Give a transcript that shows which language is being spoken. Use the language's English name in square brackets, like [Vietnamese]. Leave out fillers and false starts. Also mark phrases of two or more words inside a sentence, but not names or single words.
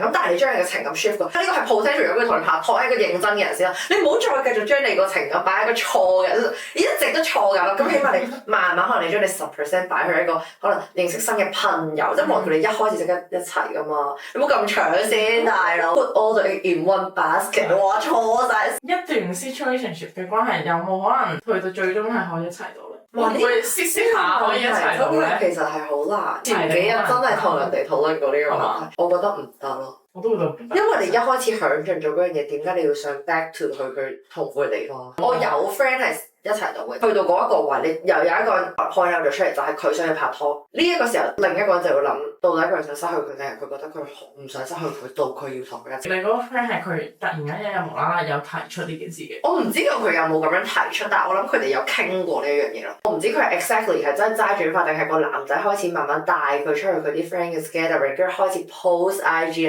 [Cantonese] 咁但係你將你嘅情感 shift 佢，呢個係 potential 如果佢同你拍拖係一個認真嘅人先啦。你唔好再繼續將你個情感擺喺一個錯嘅，一直都錯㗎啦。咁起碼你慢慢可能你將你10% 擺去一個可能認識新嘅朋友，即係望佢哋一開始即刻一齊㗎嘛。你唔好咁搶先，大佬。 [English] Put all the egg in one basket， [Cantonese] 哇錯晒。一段 situationship 嘅關係有冇可能去到最終係可以一齊到咧？哇！呢會試下可以一齊到咧？其實係好難。前幾日真係同人哋討論過呢個問題，我覺得唔得咯。我都覺得，因為你一開始享盡咗嗰樣嘢，點解你要想 [English] back to [Cantonese] 去佢痛苦嘅地方？我有 friend 係一齊到嘅，去到嗰一個位，你又有一個 [English] point out [Cantonese] 咗出嚟，就係佢想去拍拖。呢一個時候，另一個人就會諗，到底佢想失去佢定係佢覺得佢唔想失去佢，到佢要同佢一齊。你嗰個 friend 係佢突然間一日無啦啦有提出呢件事嘅？我唔知道佢有冇咁樣提出，但係我諗佢哋有傾過呢一樣嘢咯。我唔知佢係 exactly 係真係齋轉發，定係個男仔開始慢慢帶佢出去佢啲 friend 嘅 gathering，跟住開始 post IG。